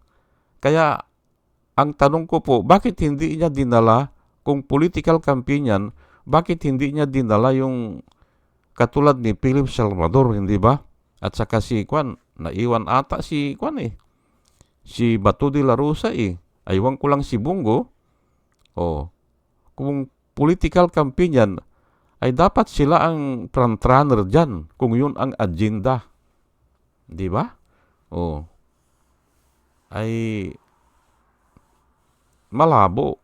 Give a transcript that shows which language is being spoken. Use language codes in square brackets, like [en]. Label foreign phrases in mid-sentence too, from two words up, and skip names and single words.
[tl] Kaya ang tanong ko po, bakit hindi niya dinala, kung [en] political campaign [tl] yan, bakit hindi niya dinala yung katulad ni Philip Salvador, hindi ba? At saka si Kwan, naiwan ata si Kwan si Bato de la Rosa Aywan ko lang si Bungo. Kung [en] political campaign [tl] yan, ay dapat sila ang frontrunner dyan, kung yun ang agenda. Di ba? Ay malabo.